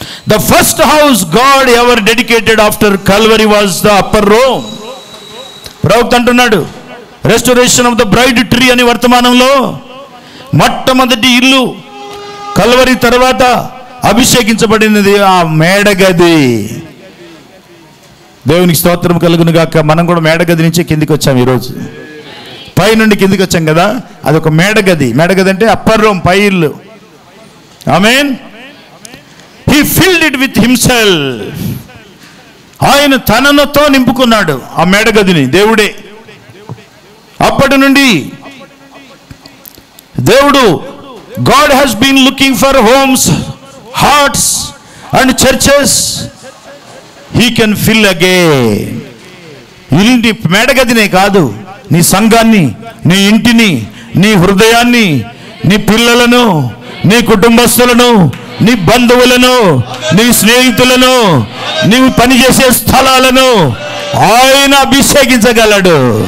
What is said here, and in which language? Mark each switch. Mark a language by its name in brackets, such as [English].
[English] The first house God ever dedicated after Calvary was the upper room. [Telugu] ప్రవక్త అంటున్నాడు, [English] restoration of the bride tree [Telugu] అని వర్తమానంలో మొట్టమొదటి ఇల్లు కల్వరి తర్వాత అభిషేకించబడినది ఆ మేడగది. దేవునికి స్తోత్రం కలుగును గాక. మనం కూడా మేడగది నుంచి కిందికి వచ్చాం. ఈరోజు పై నుండి కిందికి వచ్చాం కదా, అదొక మేడగది. మేడగది అంటే అప్పర్ రూమ్, పై ఇల్లు. ఆమేన్. [English] He filled it with himself. [Telugu] ఆయన తనతో నింపుకున్నాడు ఆ మేడగదిని, దేవుడే. అప్పటి నుండి దేవుడు [English] God has been looking for homes, hearts and churches he can fill again. [Telugu] ఇంటి మేడగదినే కాదు, నీ సంఘాన్ని, నీ ఇంటిని, నీ హృదయాన్ని, నీ పిల్లలను, నీ కుటుంబస్తులను, నీ బంధువులను, నీ స్నేహితులను, నీవు పనిచేసే స్థలాలను ఆయన అభిషేకించగలడు.